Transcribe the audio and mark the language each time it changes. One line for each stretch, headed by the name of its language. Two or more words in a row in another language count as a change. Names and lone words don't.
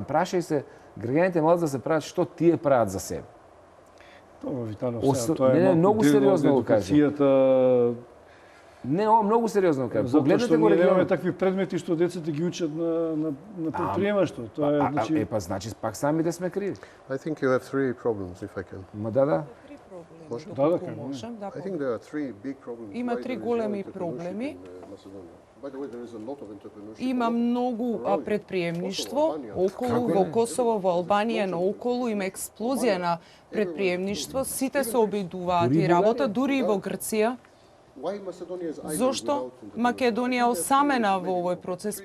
Macedonian: Прашај се граѓаните малку да се прават што тие прават за себе. Тоа Витанов, тоа е многу сериозно го кажам. Не, ова многу сериозно го кажам. Погледнете го регионот. Немаме такви предмети што децата ги учат на предприемаштво. Тоа е значи па значи пак самите сме криви.
English: I think you have three problems if I can.
Macedonian: Ма да. Можам,
English: I think there are three big problems.
Macedonian: Има три големи проблеми. Има многу предприемништво околу во Косово, во Албанија, наоколу има експлозија на предприемништво. Сите се обидуваат и работа, дури и во Грција. Зошто Македонија осамена во овој процес?